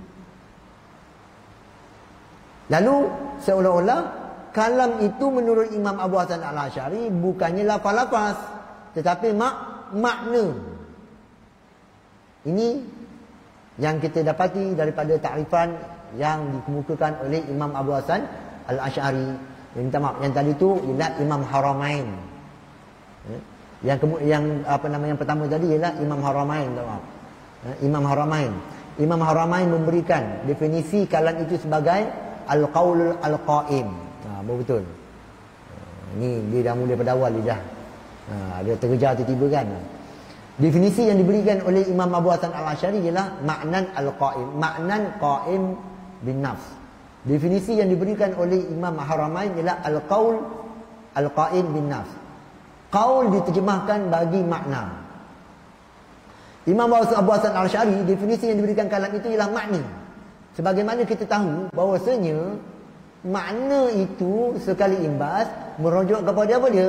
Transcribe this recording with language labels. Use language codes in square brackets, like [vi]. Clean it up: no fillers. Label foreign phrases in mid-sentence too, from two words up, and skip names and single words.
[ms] Lalu seolah-olah kalam itu menurut Imam Abu Hasan Al-Asy'ari bukannya lafaz-lafaz, tetapi makna. Ini yang kita dapati daripada takrifan yang dikemukakan oleh Imam Abu Hasan Al-Asy'ari. Minta maaf, yang tadi tu ialah Imam Haramain. Yang pertama tadi ialah Imam Haramain, maaf. Imam Haramain. Imam Haramain memberikan definisi kalam itu sebagai [ar] القول القائم. [ms] Betul. Ini dia dah mula pada awal dia dah. Dia terkejar tiba-tiba kan. Definisi yang diberikan oleh Imam Abu Hasan Al-Asy'ari ialah [ar] معنى القائم، معنى قائم بالنفس. [ms] Definisi yang diberikan oleh Imam Haramain ialah [ar] القول القائم بالنفس. [ms] Qaul diterjemahkan bagi makna. Imam Abu Hasan Al-Asy'ari, definisi yang diberikan kalam itu ialah makna. Sebagaimana kita tahu bahawasanya makna itu sekali imbas merujuk kepada apa dia?